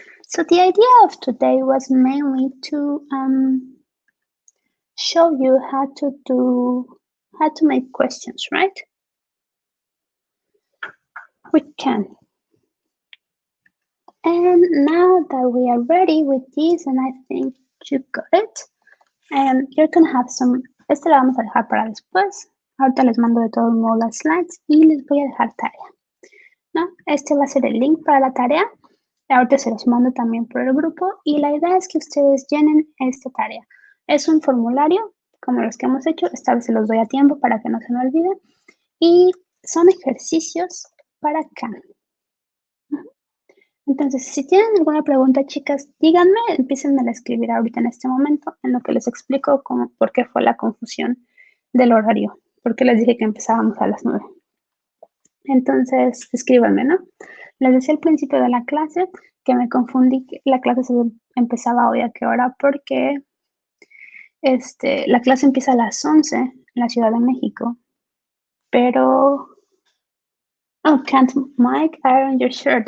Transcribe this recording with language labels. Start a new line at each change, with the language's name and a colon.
English: So the idea of today was mainly to show you how to make questions, right? We can. And now that we are ready with this, and I think you got it, you're gonna have some,
Spanish: este lo vamos a dejar para después. Ahorita les mando de todos modos las slides y les voy a dejar tarea, ¿no? Este va a ser el link para la tarea. Ahorita se los mando también por el grupo y la idea es que ustedes llenen esta tarea. Es un formulario como los que hemos hecho, esta vez se los doy a tiempo para que no se me olvide y son ejercicios para Can. Entonces, si tienen alguna pregunta, chicas, díganme, empiecen a escribir ahorita en este momento, en lo que les explico por qué fue la confusión del horario, porque les dije que empezábamos a las 9. Entonces, escríbanme, ¿no? Les decía al principio de la clase que me confundí, que la clase se empezaba hoy a qué hora, porque la clase empieza a las 11 en la Ciudad de México, pero...
English: Oh, can't Mike iron your shirt?